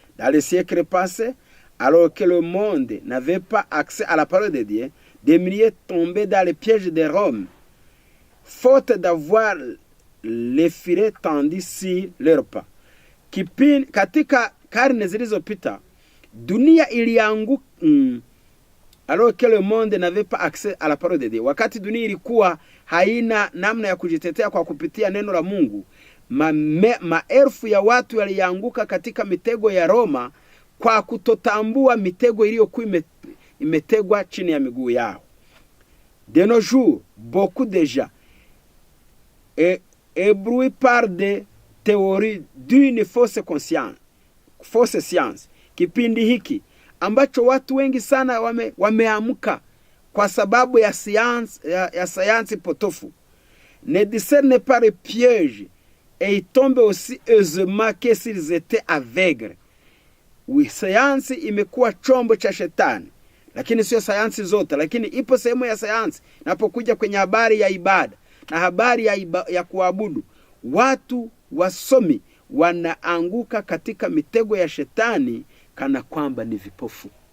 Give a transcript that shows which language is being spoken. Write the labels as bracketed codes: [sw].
[fr] Dans le siècle passé, alors que le monde n'avait pas accès à la parole de Dieu, des milliers tombaient dans les pièges de Rome, faute d'avoir les filets tendus sur leurs pas. [sw] Katika karne zilizopita, dunia ilianguka, [fr] alors que le monde n'avait pas accès à la parole de Dieu. [sw] Wakati dunia ilikuwa haina namna ya kujitetea kwa kupitia neno la Mungu, maelfu ya watu walianguka katika mitego ya Roma kwa kutotambua mitego iliyokuwa imetegwa chini ya miguu yao. [fr] De nos jours, beaucoup de gens éblouis par des théories d'une fausse science. [sw] Kipindi hiki ambacho watu wengi sana wameamka kwa sababu ya sayansi potofu. [fr] Ne discerne pas les pièges et ils tombent aussi aisément que s'ils étaient aveugles. [sw] Sayansi imekuwa chombo cha shetani, lakini sio sayansi zote, lakini ipo sehemu ya sayansi. Napokuja kwenye habari ya ibada na habari ya kuabudu, watu wasomi wanaanguka katika mitego ya shetani kana kwamba ni vipofu.